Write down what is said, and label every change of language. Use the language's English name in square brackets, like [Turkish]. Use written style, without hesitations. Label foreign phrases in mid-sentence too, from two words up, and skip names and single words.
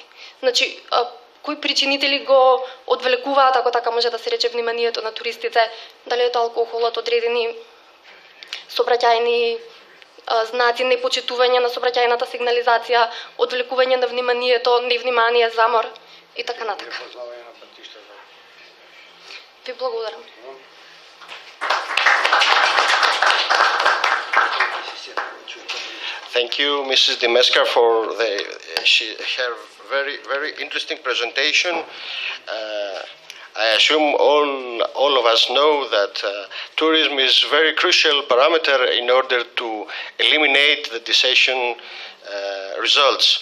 [Macedonian] Значи, кои причинители го одвлекуваат, ако така може да се рече, вниманието на туристите, дали е тоа алкохолот, одредени сообраќајни знаци, непочитување на сообраќајната сигнализација, одвлекување на вниманието, невнимание, замор и така натака. Ви благодарам. [English] Thank you, Mrs. Dimeska, for her very interesting presentation. I assume all of us know that tourism is a very crucial parameter in order to eliminate the decision results.